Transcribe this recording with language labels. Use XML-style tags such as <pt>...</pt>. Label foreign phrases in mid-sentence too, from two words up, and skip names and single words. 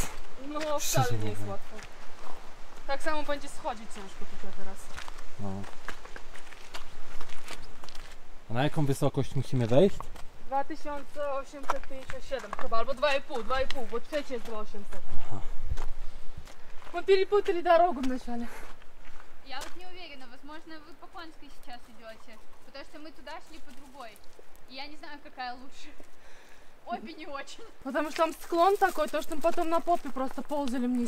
<pl>No wcale nie jest łatwo. Tak samo będzie schodzić ciężko tutaj teraz. No. A na jaką wysokość musimy wejść? 2857 chyba, albo 2,5, bo trzecie jest 2800.</pl> <ru>Мы перепутали дорогу вначале. Я вот не уверена, возможно, вы по Конской сейчас идете, потому что мы туда шли по другой. И я не знаю, какая лучше. Обе не очень. Потому что там склон такой, то что мы потом на попе просто ползали вниз.</ru>